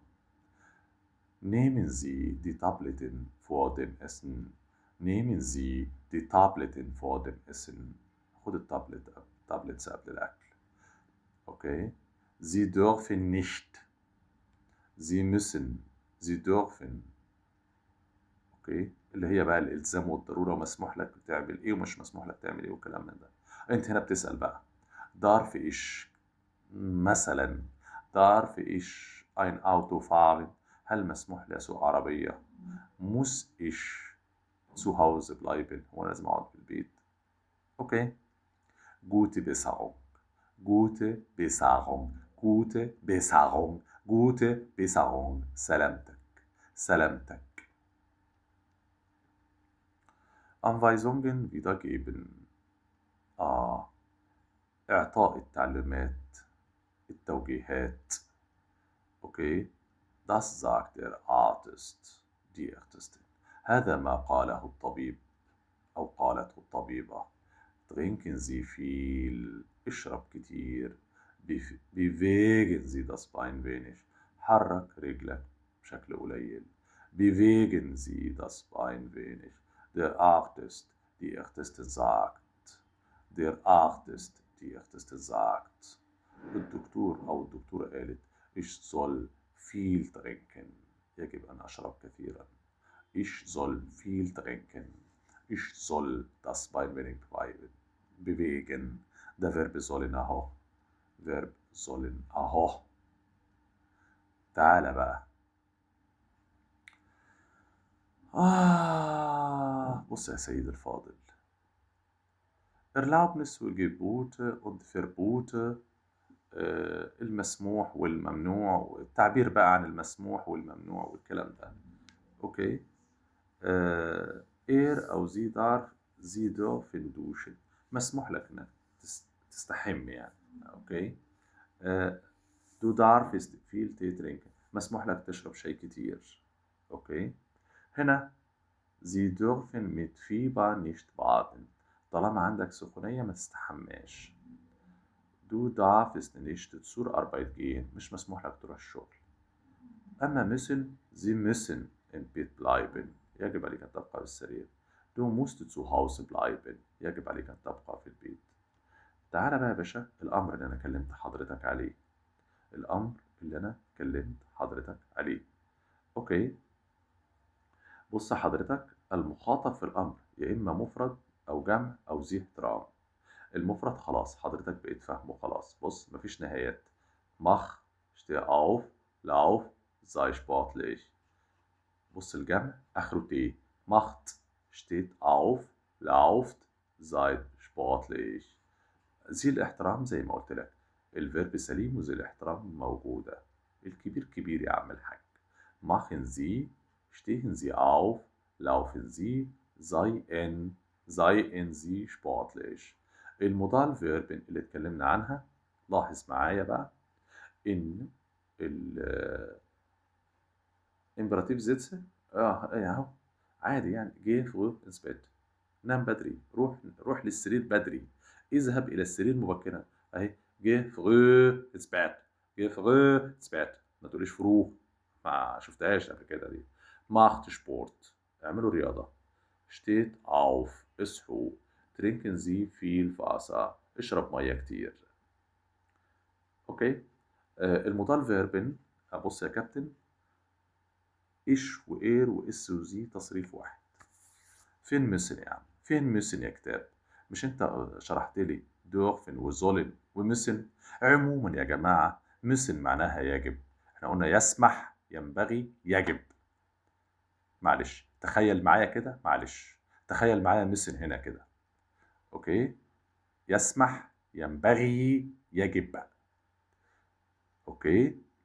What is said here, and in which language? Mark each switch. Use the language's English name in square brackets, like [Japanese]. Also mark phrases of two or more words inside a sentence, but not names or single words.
[German] Nehmen Sie die Tabletten vor dem Essen. Nehmen Sie die Tabletten vor dem Essen. [Arabic] خد التابلتس قبل الأكل. Okay. [German] Sie dürfen nicht. Sie müssen. Sie dürfen. [Arabic] اوكي، اللي هي بقى الالزام والضروره، ومسموح لك تعمل ايه ومش مسموح لك تعمل ايه والكلام من ده. انت هنا بتسال بقى [German] darf ich مثلا darf ich ein Auto fahren؟ [Arabic] هل مسموح لي اسوق عربيه؟ [German] muss ich zu Hause bleiben؟ [Arabic] هو لازم اقعد في البيت؟ اوكي. [German] gute Besserung gute Besserung gute Besserung gute Besserung. [Arabic] سلامتك سلامتك. [German] Anweisungen wiedergeben. [Arabic] إعطاء التعليمات، التوجيهات. [German] Okay. Das sagt der Artist. Die Ärztin. [Arabic] هذا ما قاله الطبيب أو قالته الطبيبة. [German] Trinken Sie viel. [Arabic] اشرب كتير. [German] Bewegen Sie das Bein wenig. [Arabic] حرك رجلك بشكل قليل. [German] Bewegen Sie das Bein wenig. Der Artist, die Ärztin sagt. Der Artist, die Ärztin sagt. [Arabic] الدكتور أو الدكتورة قالت [German] ich soll viel trinken. [Arabic] يجب أن أشرب كثيرا. [German] Ich soll viel trinken. Ich soll das Bein wenig bewegen. Der Verb sollen أهو. Verb sollen أهو. [Arabic] تعال بقى. بص يا سيد الفاضل. [German] Erlaubnis und Gebote und Verbote. [Arabic] المسموح والممنوع، والتعبير بقى عن المسموح والممنوع والكلام ده. [German] اوكي. er او sie darf sie dürfen duschen. [Arabic] مسموح لك انك تستحم يعني. اوكي. [German] du darfst viel Tee trinken. [Arabic] مسموح لك تشرب شاي كتير. اوكي. [German] هنا sie dürfen mit Fieber nicht baden. [Arabic] طالما عندك سخونية ما تستحماش. [German] Du darfst nicht zur Arbeit gehen. [Arabic] مش مسموح لك تروح الشغل. أما müssen. [German] Sie müssen im Bett bleiben. [Arabic] يجب عليك أن تبقى في السرير. [German] Du musst zu Hause bleiben. [Arabic] يجب عليك أن تبقى في البيت. تعالى بقى يا باشا الأمر اللي أنا كلمت حضرتك عليه. الأمر اللي أنا كلمت حضرتك عليه. أوكي. بص حضرتك، المخاطب في الأمر يا إما مفرد أو جمع أو ذي احترام. المفرد خلاص حضرتك بقيت فاهمه خلاص. بص مفيش نهايات. [German] mach steh auf lauf sei sportlich. [Arabic] بص الجمع آخره ت. [German] macht steht auf lauft seid sportlich. [Arabic] ذي الاحترام زي ما قلت لك الفيرب سليم وذي الاحترام موجودة. الكبير كبير يا عم الحاج. [German] machen Sie stehen Sie auf laufen Sie seien Sie sportlich. [Arabic] المودال فيرب اللي اتكلمنا عنها لاحظ معايا بقى ان الامبراتيف زيتس اهو عادي يعني [German] geh früh ins Bett. [Arabic] نام بدري، روح للسرير بدري، اذهب إلى السرير مبكرًا، أهي [German] geh früh ins Bett، geh früh ins Bett، [Arabic] ما تقوليش früh، ما شُفتهاش قبل كده دي. [German] macht Sport، [Arabic] اعملوا رياضة. [German] steht auf، اصحوا. trinken Sie viel Wasser، [Arabic] اشرب مَيّة كتير. أوكي؟ المودال فيربن، بُص يا كابتن، [German] ich وer وis وsie [Arabic] تصريف واحد. فين müssen يا عم؟ فين müssen يا كتاب؟ مش أنت شرحت لي [German] dürfen وsollen وmüssen؟ [Arabic] عمومًا يا جماعة müssen معناها يجب، إحنا قلنا يسمح، ينبغي، يجب. معلش تخيل معايا كده، معلش تخيل معايا müssen هنا كده، أوكي؟ يسمح، ينبغي، يجب، أوكي؟